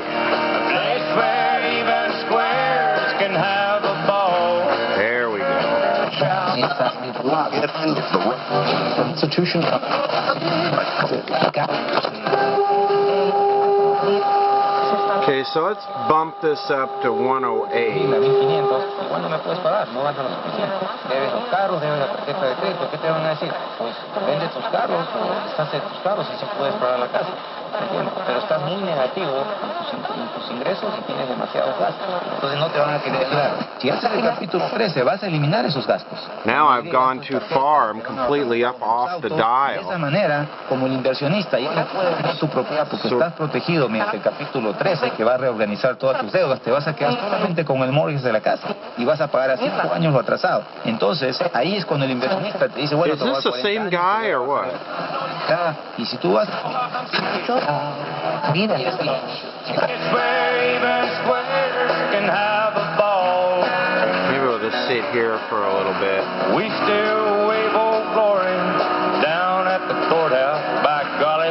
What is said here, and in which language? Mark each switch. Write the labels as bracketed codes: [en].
[en] A place where even squares can have a ball. There we go. Constitution. Okay, so let's bump this up to 108. [es] ¿Cuándo me puedes pagar? No vas a la oficina. Debes los carros, debes la tarjeta de crédito. ¿Qué te van a decir? Pues vende tus carros, deshace tus carros y si puedes pagar la casa. ¿Entiendes? Pero estás muy negativo en tus ingresos y tienes demasiados gastos. Entonces no te van a querer ayudar. Si haces el capítulo 13, vas a eliminar esos gastos. [en] Now I've gone too far. I'm completely up off the [es] De [en] dial. [es] esa manera, como el inversionista ya no puedes tener tu propiedad porque estás protegido mediante el capítulo 13 que va a reorganizar todas tus deudas, te vas a quedar solamente con el mortgage de la casa y vas a pagar a 5 años lo atrasado. Entonces, ahí es cuando el inversionista te dice, bueno, [en] Is this the same guy or what? [es] acá. Y si tú vas... Mira, [en] It's where even squares can have a ball. Maybe we'll just sit here for a little bit. We still wave old glory down at the courthouse, by golly.